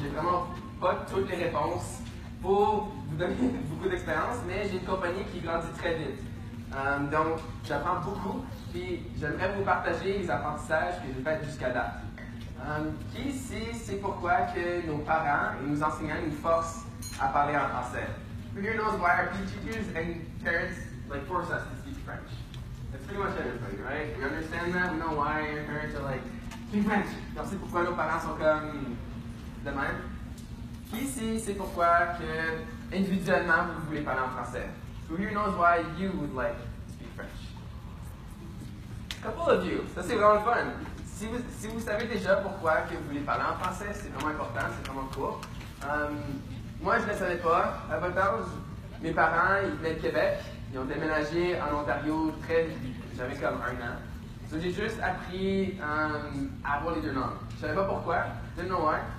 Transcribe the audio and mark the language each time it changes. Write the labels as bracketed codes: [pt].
[fr] J'ai vraiment pas toutes les réponses pour vous donner beaucoup d'expérience, mais j'ai une compagnie qui grandit très vite. Donc, j'apprends beaucoup, puis j'aimerais vous partager les apprentissages que j'ai faits jusqu'à date. Qui ici sait pourquoi que nos parents et nos enseignants nous forcent à parler en français? [en] Who here knows why our teachers and parents force us to speak French? That's pretty much everybody, right? We understand that. We know why our parents are like, speak French. [fr] On sait pourquoi nos parents sont comme de même. Qui ici sait pourquoi que individuellement vous voulez parler en français? [en] Who here knows why you would like to speak French? A couple of you. [fr] Ça c'est vraiment fun. Si vous savez déjà pourquoi que vous voulez parler en français, c'est vraiment important, c'est vraiment cool. Moi, je ne le savais pas. À votre âge, mes parents, ils venaient de Québec. Ils ont déménagé en Ontario très vite. J'avais comme 1 an. Donc, j'ai juste appris à avoir les deux langues. Je ne savais pas pourquoi. [en] Didn't know why.